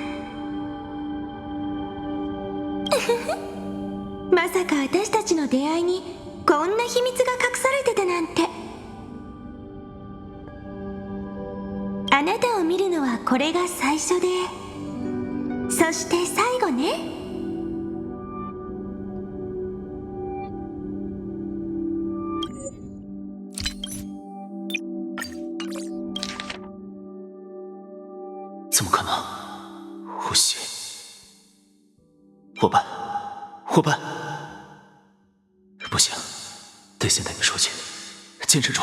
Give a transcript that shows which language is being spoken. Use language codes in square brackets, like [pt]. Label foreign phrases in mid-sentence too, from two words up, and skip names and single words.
[ja] まさか私たちの出会いにこんな秘密が隠されてたなんて。あなたを見るのはこれが最初で、そそして最後ね。 [zh] 怎么可能？呼吸，伙伴，伙伴，不行，得先带你出去，坚持住。